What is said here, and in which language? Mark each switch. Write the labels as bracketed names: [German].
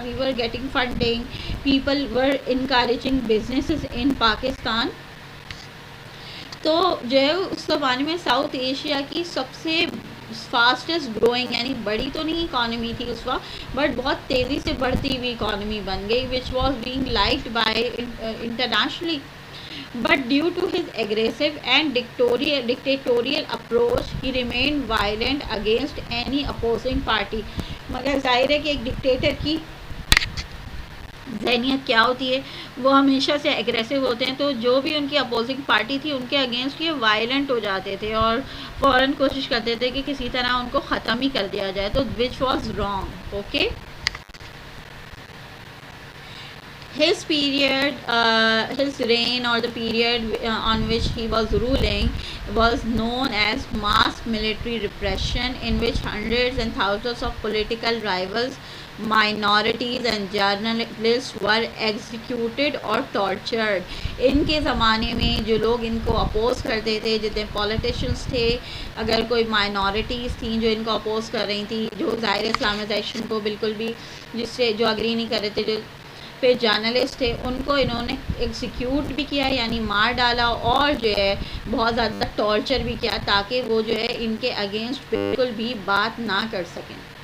[English] We were getting funding, people were encouraging businesses in Pakistan. [Urdu] تو جو ہے اس زمانے میں ساؤتھ ایشیا کی سب سے فاسٹسٹ گروئنگ، یعنی بڑی تو نہیں اکانومی تھی اس وقت، بٹ بہت تیزی سے بڑھتی ہوئی اکانومی بن گئی، [English] Which was being liked by internationally. But due to his aggressive and dictatorial approach, he remained violent against any opposing party. [Urdu] مگر ظاہر ہے کہ ایک ڈکٹیٹر کی ذہنیت کیا ہوتی ہے، وہ ہمیشہ سے ایگریسو ہوتے ہیں، تو جو بھی ان کی اپوزنگ پارٹی تھی ان کے اگینسٹ یہ وائلنٹ ہو جاتے تھے اور فوراً کوشش کرتے تھے کہ کسی طرح ان کو ختم ہی کر دیا جائے، تو [English] Which was wrong. Okay. His period, his reign, or the period on which he was ruling, was known as mass military repression, in which hundreds and thousands of political rivals, minorities and journalists were executed or tortured. [Urdu] ان کے زمانے میں جو لوگ ان کو oppose کرتے تھے، جتنے politicians تھے، اگر کوئی مائنورٹیز تھیں جو ان کو اپوز کر رہی تھیں، جو ظاہر اسلامائزیشن کو بالکل بھی جس سے جو اگری نہیں کر رہے تھے، جو پہ جرنلسٹ تھے، ان کو انہوں نے ایگزیکیوٹ بھی کیا، یعنی مار ڈالا، اور جو ہے بہت زیادہ ٹارچر بھی کیا تاکہ وہ جو ہے ان کے اگینسٹ بالکل بھی بات نہ کر سکیں.